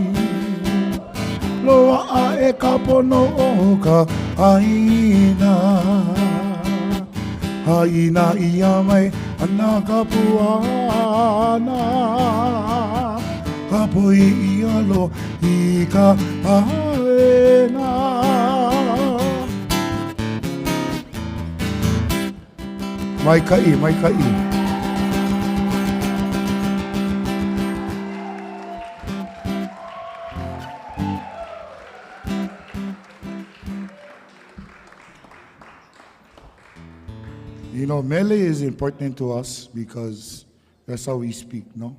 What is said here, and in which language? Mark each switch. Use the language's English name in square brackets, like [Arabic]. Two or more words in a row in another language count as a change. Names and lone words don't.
[Hawaiian] Loa e ka pono o ka aina Haina ia mai ana ka puana Ka poi ia lo I ka aina Mai kai [English] You know, mele is important to us because that's how we speak, no?